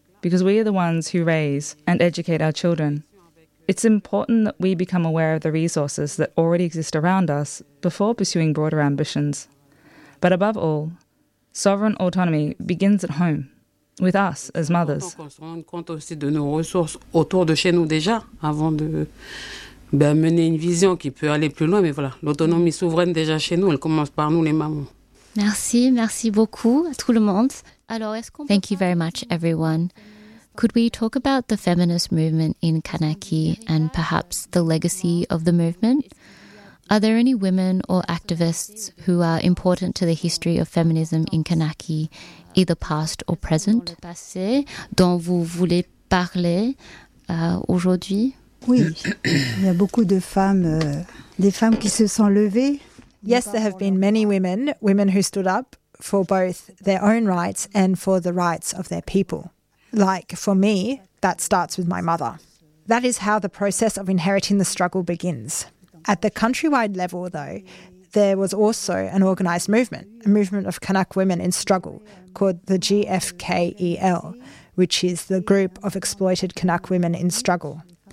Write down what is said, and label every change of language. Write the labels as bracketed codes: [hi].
[en] Because we are the ones who raise and educate our children. It's important that we become aware of the resources that already exist around us before pursuing broader ambitions. But above all, sovereign autonomy begins at home, with us as mothers. [fr] On se rend compte aussi de nos ressources autour de chez nous déjà, avant de mener une vision qui peut aller plus loin. Mais voilà, l'autonomie souveraine déjà chez nous, elle commence par nous les mamans. Merci, merci beaucoup à tout le monde. [en] Thank you very much, everyone. Could we talk about the feminist movement in Kanaky and perhaps the legacy of the movement? Are there any women or activists who are important to the history of feminism in Kanaky, either past or present? [fr] Dont vous voulez parler aujourd'hui? Oui, il y a beaucoup de femmes, des femmes qui se sont levées. [en] Yes, there have been many women, women who stood up for both their own rights and for the rights of their people. Like for me, that starts with my mother. That is how the process of inheriting the struggle begins. At the countrywide level, though, there was also an organized movement, a movement of Kanak women in struggle called the GFKEL, which is the Group of Exploited Kanak Women in Struggle.